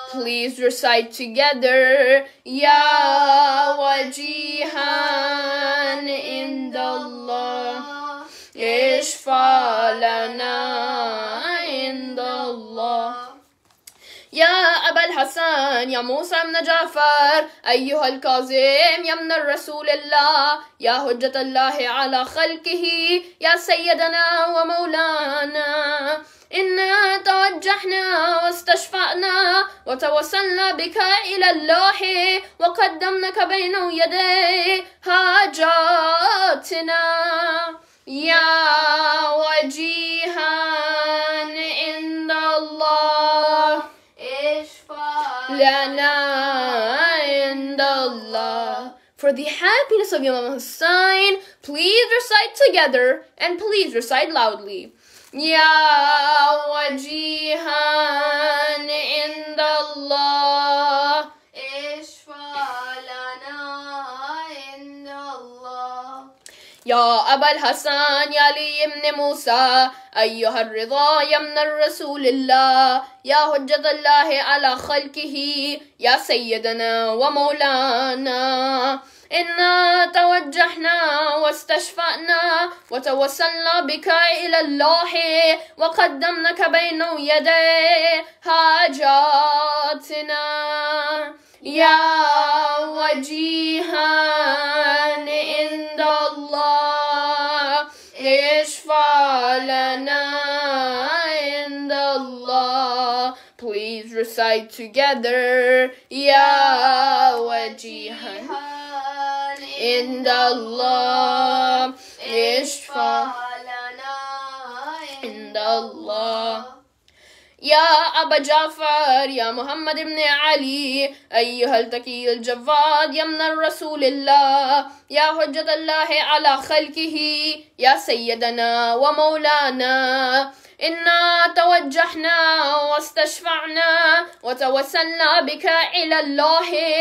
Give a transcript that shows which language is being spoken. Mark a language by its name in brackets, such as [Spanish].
[English] Please recite together. [Arabic] يا وجيها عند الله اشفع لنا عند الله. يا أبا الحسن يا موسى بن جعفر أيها الكاظم يا من الرسول الله يا حجة الله على خلقه يا سيدنا ومولانا إنا توجهنا واستشفعنا وتوسلنا بك إلى الله وقدمناك بين يدي حاجاتنا يا وجيها عند الله اشفع لنا عند الله. [English] For the happiness of Imam Hussain, please recite together and please recite loudly. [Arabic] يا وجيها عند الله اشفع لنا عند الله. يا أبا الحسن يا علي بن موسى أيها الرضا يا من الرسول الله يا حجة الله على خلقه يا سيدنا ومولانا إنا توجهنا واستشفعنا وتوسلنا بك إلى الله وقدمناك بين يدي حاجاتنا يا وجيها عند الله اشفع لنا عند الله. [English] Please recite together. [Arabic] يا وجيها عند الله اشفع لنا عند الله. يا أبا جعفر يا محمد بن علي أيها التقي الجواد يا من الرسول الله يا حجة الله على خلقه يا سيدنا ومولانا إنا توجهنا واستشفعنا وتوسلنا بك إلى الله